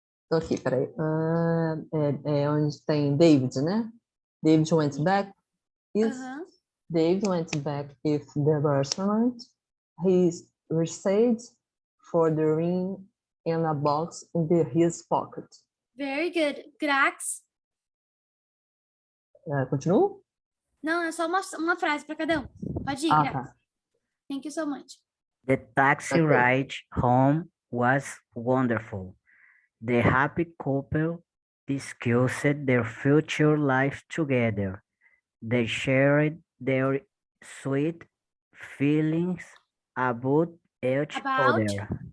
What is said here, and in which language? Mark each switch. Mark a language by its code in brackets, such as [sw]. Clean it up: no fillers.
[pt] Tô aqui, peraí. É onde tem David, né? [en] David went back. David went back with the restaurant. He reached for the ring and a box in his pocket. Very good. Grax. [pt] Continuo? Não, é só uma frase para cada um. Pode ir, Grax. Tá. [en] Thank you so much. The taxi ride home was wonderful. The happy couple discussed their future life together. They shared their sweet feelings about each other.